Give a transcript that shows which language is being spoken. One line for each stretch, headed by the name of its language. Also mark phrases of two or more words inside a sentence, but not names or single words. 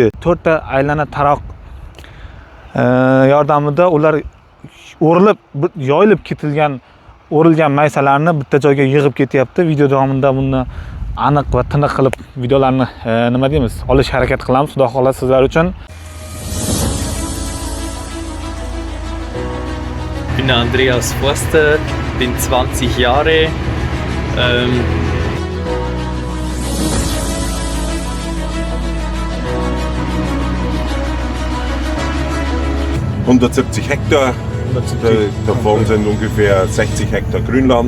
Uzbek: 4 ta aylana taroq yordamida ular o'rilib, yoyilib ketilgan o'rilgan maysalarni bitta joyga yig'ib ketyapti. Video davomida buni aniq va tiniq qilib videolarni nima deymiz, olish harakat qilamiz. Xudo xolasa sizlar uchun.
German: Ich bin Andreas Forster, bin 20 Jahre. 170 Hektar, davon sind ungefähr 60 Hektar Grünland.